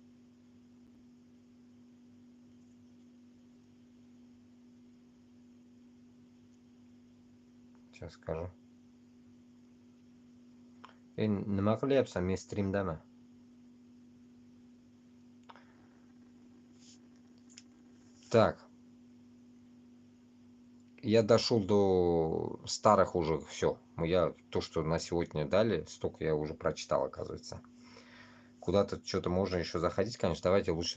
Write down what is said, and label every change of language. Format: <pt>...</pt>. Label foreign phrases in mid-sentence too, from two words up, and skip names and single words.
<ru>Сейчас скажу.</ru> <uz>Nima qilyapsan men strimdaman.</uz> <ru>Так. Я дошел до старых уже, все. Я то, что на сегодня дали, столько я уже прочитал, оказывается. Куда-то что-то можно еще заходить, конечно.</ru>